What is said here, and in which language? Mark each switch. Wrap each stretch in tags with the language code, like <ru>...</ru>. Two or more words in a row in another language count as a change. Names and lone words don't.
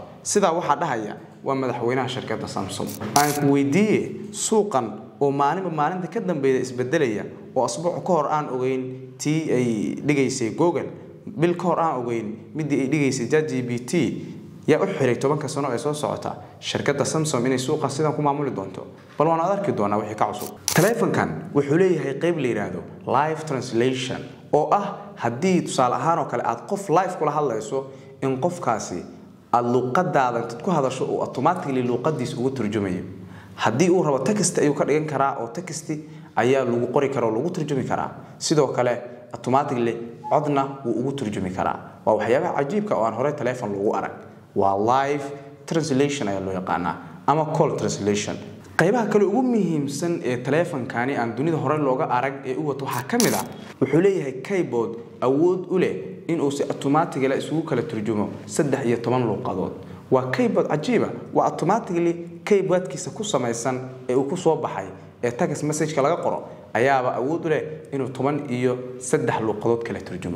<so>Sida waxa dhahaya waa madaxweynaha shirkadda Samsung. Aan ku weydiiyay suuqan oo maalinta ka dambeeyay isbedelaya oo asbuuc ka hor aan ogeyn tii ay dhigaysay Google bil ka hor aan ogeyn midii ay dhigaysay ChatGPT yaa u xiray 10 sano ee soo socota shirkadda Samsung inay suuqa sidan ku maamuli doonto. bal waan arki doonaa wixii ka cusub. Taleefankan wuxuu leeyahay qayb la yiraahdo</so> <en>live translation</en> <so>oo ah haddii tusaale ahaan oo kale aad qof live kula hadlayso in qofkaasi aad luqadaada ku hadasho oo automatically luqadiisa ugu turjumayo. Haddii uu rabo text ayuu ka dhigan karaa oo text ayaa lagu qori karaa oo lagu turjumi karaa. Sidoo kale automatically codna uu ugu turjumi karaa. Waa waxyaabaha cajiibka oo aan hore taleefan lagu arag. waa</so> <en>live translation</en> <so>ayaa loo yaqaanaa ama</so> <en>call translation.</en> <so>qaybaha kale ugu muhiimsan ee taleefankani aan dunida hore looga arag ee uu wato waxa kamid ah wuxuu leeyahay keyboard awood u leh in uu si automatically isugu kala turjumo 13 luqadood. waa keyboard cajiib ah waa automatically keyboardkiisa ku samaysan ee uu ku soo baxay ee</so> <en>text message-</en> <so>ka laga qoro ayaaba awood u leh inuu 13 luqadood kala turjumo.</so>